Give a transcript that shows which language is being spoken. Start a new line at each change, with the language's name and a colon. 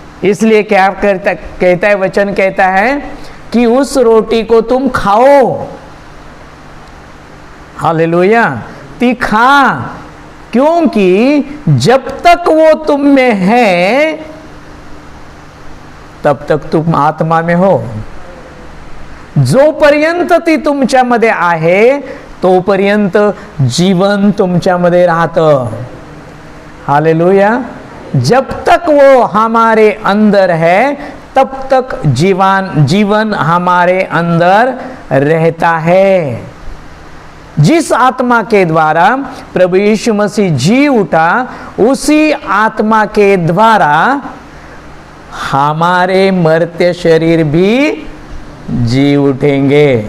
Hindi: इसलिए क्या कहता है वचन? कहता है कि उस रोटी को तुम खाओ। हालेलुया। तीखा, क्योंकि जब तक वो तुम में है तब तक तुम आत्मा में हो।
Marathi: जोपर्यंत ती तुमच्यामध्ये आहे तोपर्यंत जीवन तुमच्यामध्ये राहतं। हालेलुया।
Hindi: जब तक वो हमारे अंदर है तब तक जीवन हमारे अंदर रहता है। जिस आत्मा के द्वारा प्रभु यीशु मसीह जी उठा, उसी आत्मा के द्वारा हमारे मर्त्य शरीर भी जी उठेंगे।